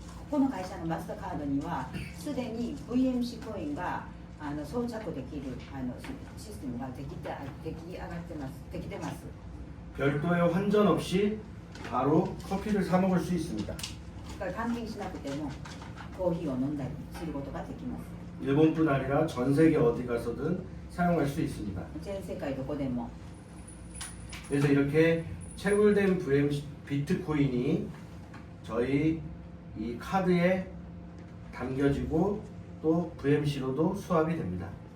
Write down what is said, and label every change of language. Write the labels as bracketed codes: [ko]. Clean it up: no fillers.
[ja] この会社のマスターカードにはすでに VMC コインが装着できるシステムができてます。 [ko] 별도의 환전 없이 바로 커피를 사 먹을 수 있습니다. [ja] だから換金しなくてもコーヒーを飲んだりすることができます。 [ko] 일본뿐 아니라 전 세계 어디 가서든 사용할 수 있습니다. [ja] 全世界どこでも [ko] 그래서 이렇게 채굴된 VMC 비트코인이 저희 이 카드에 담겨지고 또 VMC로도 수합이 됩니다.